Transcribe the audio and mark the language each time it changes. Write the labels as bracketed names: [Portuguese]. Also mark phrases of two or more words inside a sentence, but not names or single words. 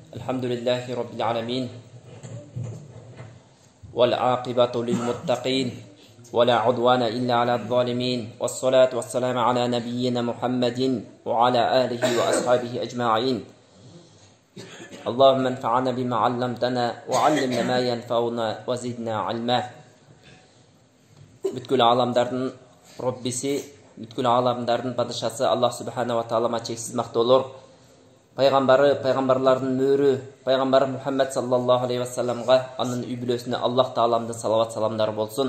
[Arabic] الحمد لله رب العالمين والعاقبة للمتقين ولا عدوان إلا على الظالمين والصلاة والسلام على نبينا محمد وعلى آله وأصحابه أجمعين اللهم انفعنا بما علمتنا وعلمنا ما ينفعنا وزدنا علما. [Kyrgyz] Бүткүл аламдардын Роббиси, бүткүл аламдардын падышасы [Arabic] الله سبحانه وتعالى [Kyrgyz] чексиз мактоолор, пайгамбары, пайгамбарлардын мөрү, пайгамбар Мухаммад [Arabic] صلى الله عليه وسلم, [Kyrgyz] анын үй бүлөсүнө Аллах тааламдын салават саламдары болсун.